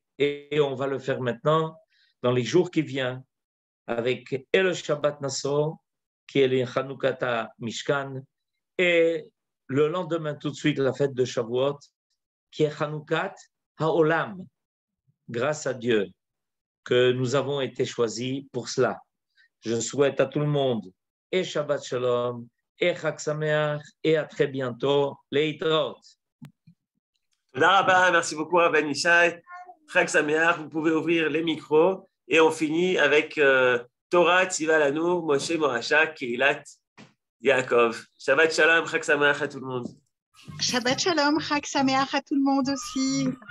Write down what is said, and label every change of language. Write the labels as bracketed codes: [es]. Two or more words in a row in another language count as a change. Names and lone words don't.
[fr] Et on va le faire maintenant dans les jours qui viennent avec le Shabbat Nassau qui est le [he] חנוכת המשכן [fr] et le lendemain tout de suite la fête de Shavuot qui est [he] חנוכת העולם, [fr] grâce à Dieu que nous avons été choisis pour cela. Je souhaite à tout le monde et [he] שבת שלום [fr] et [he] חג שמח [fr] et à très bientôt. Leitraot. [he] תודה רבה, [fr] merci beaucoup Rabbi Yishai. [he] חג שמח, [fr] vous pouvez ouvrir les micros et on finit avec Torah Tziva Lanu, Moshe Moracha, Keilat Yaakov. [he] שבת שלום, חג שמח [fr] à tout le monde. [he] שבת שלום, חג שמח [fr] à tout le monde aussi.